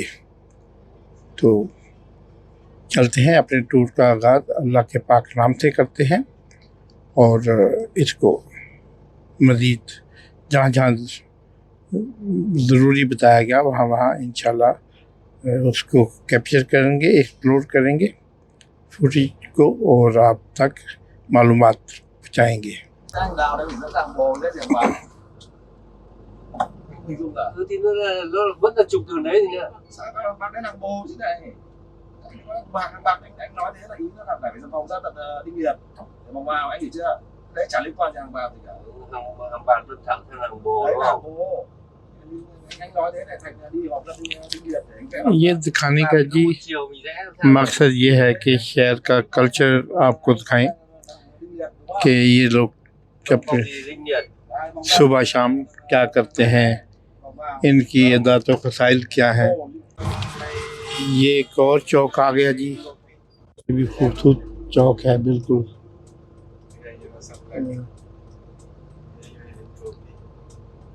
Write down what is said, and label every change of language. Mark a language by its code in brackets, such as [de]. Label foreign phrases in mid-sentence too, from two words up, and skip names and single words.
[ur] تو چلتے ہیں، اپنے ٹور کا آغاز اللہ کے پاک نام سے کرتے ہیں، اور اس کو مزید جہاں جہاں ضروری بتایا گیا وہاں وہاں انشاءاللہ اس کو کیپچر کریں گے، ایکسپلور کریں گے فوٹیج کو، اور آپ تک معلومات پہنچائیں گے. [vi] thì nó vẫn là trục đường đấy thì nhá. Bạn đấy làm bồ chứ này. Bạn anh nói thế là ý nó là phải vòng ra tận Đinh Liệt để vòng vào, anh hiểu chưa? Đấy chả liên quan gì hàng vào gì cả. Hàng bạn vẫn thẳng sang hàng bồ đấy đúng là không? bồ. Anh nói thế này thành đi vòng ra Đinh Liệt để anh kéo. [ur] یہ دکھانے کا جی مقصد یہ ہے کہ شہر کا کلچر آپ کو دکھائیں کہ یہ لوگ اپنے صبح شام کیا کرتے ہیں، ان کی عادات و فضائل کیا ہے. یہ ایک اور چوک آ گیا جی، یہ بھی خوبصورت چوک ہے بالکل.